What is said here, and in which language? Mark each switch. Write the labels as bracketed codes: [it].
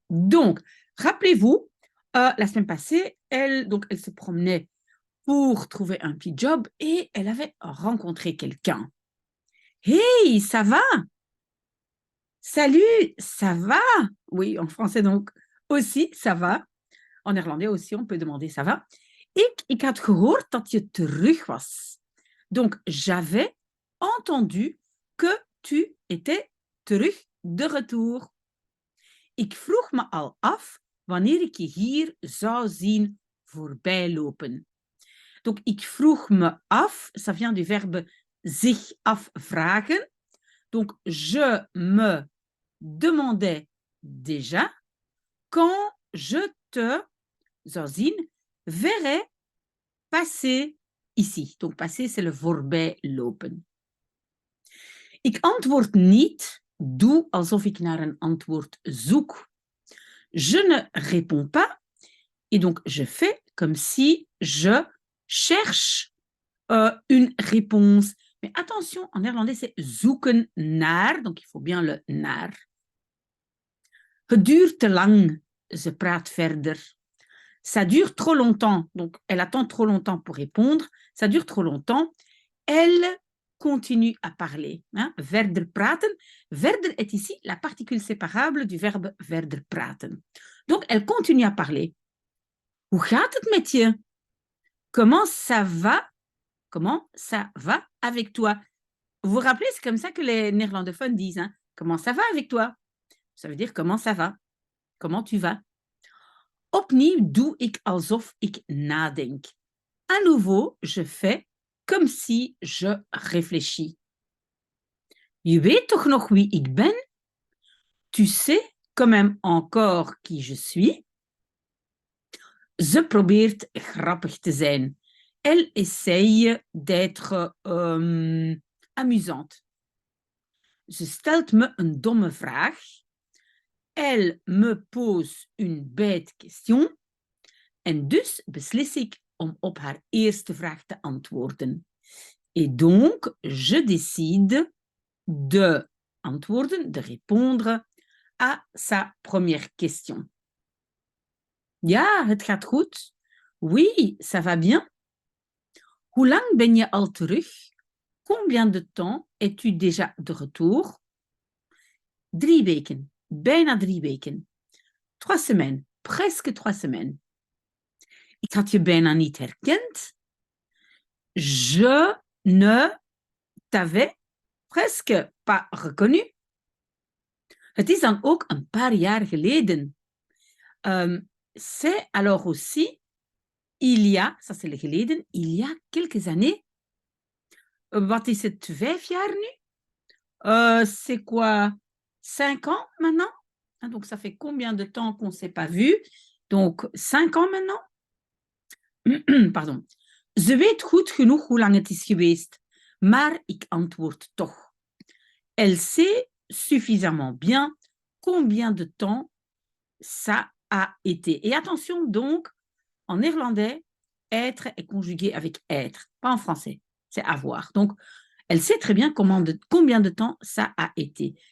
[fr] Donc, rappelez-vous, la semaine passée, elle se promenait pour trouver un petit job et elle avait rencontré quelqu'un. Hey, ça va? Salut, ça va? Oui, en français donc aussi, ça va. En néerlandais aussi, on peut demander ça va. [nl] Ik had gehoord dat je terug was. [fr] Donc, j'avais entendu que tu étais [nl] terug [fr] de retour. [nl] Ik vroeg me al af wanneer ik je hier zou zien voorbijlopen. [fr] Donc, [nl] ik vroeg me af, [fr] ça vient du verbe [nl] zich afvragen. [fr] Donc, je me demandais déjà quand je te, [nl] zou zien, [fr] verrai passer ici. Donc, passer, c'est le [nl] voorbijlopen. Ik antwoord niet, doe alsof ik naar een antwoord zoek. [fr] Je ne réponds pas, et donc je fais comme si je cherche une réponse. Mais attention, en néerlandais, c'est [nl] zoeken naar, [fr] donc il faut bien le naar. [nl] Het duurt te lang, ze praat verder. [fr] Ça dure trop longtemps, donc elle attend trop longtemps pour répondre. Ça dure trop longtemps. Elle continue à parler. Hein? [nl] Verder praten. [fr] Verder est ici la particule séparable du verbe [nl] verder praten. [fr] Donc elle continue à parler. [nl] Hoe gaat het met je? [fr] Comment ça va? Comment ça va avec toi? Vous vous rappelez, c'est comme ça que les néerlandophones disent. Hein? Comment ça va avec toi? Ça veut dire comment ça va? Comment tu vas? [nl] Opnieuw doe ik alsof ik nadenk. [fr] À nouveau, je fais comme si je réfléchis. [nl] Je weet toch nog wie ik ben? [fr] Tu sais quand même encore qui je suis? [nl] Ze probeert grappig te zijn. [fr] Elle essaye d'être amusante. [nl] Ze stelt me een domme vraag. [fr] Elle me pose une bête question. [nl] En dus beslis ik om op haar eerste vraag te antwoorden. [fr] Et donc, je décide de [nl] antwoorden, [fr] de répondre à sa première question. [nl] Ja, het gaat goed. [fr] Oui, ça va bien. [nl] Hoe lang ben je al terug? [fr] Combien de temps es-tu déjà de retour? [nl] 3 weken, bijna 3 weken. [fr] 3 semaines, presque 3 semaines. [nl] Ik had je bijna niet herkend. [fr] Je ne t'avais presque pas reconnu. [nl] Het is dan ook een paar jaar geleden. [fr] C'est alors aussi, il y a, ça c'est le [nl] geleden, [fr] il y a quelques années. [nl] Wat is het, 5 jaar nu? [fr] C'est quoi, 5 ans maintenant? Donc ça fait combien de temps qu'on ne s'est pas vu? Donc 5 ans maintenant? Pardon. [nl] Ze weet goed genoeg hoe lang het is geweest, maar ik antwoord toch. [fr] Elle sait suffisamment bien combien de temps ça a été. Et attention donc, en néerlandais, être est conjugué avec être, pas en français, c'est avoir. Donc, elle sait très bien combien de temps ça a été.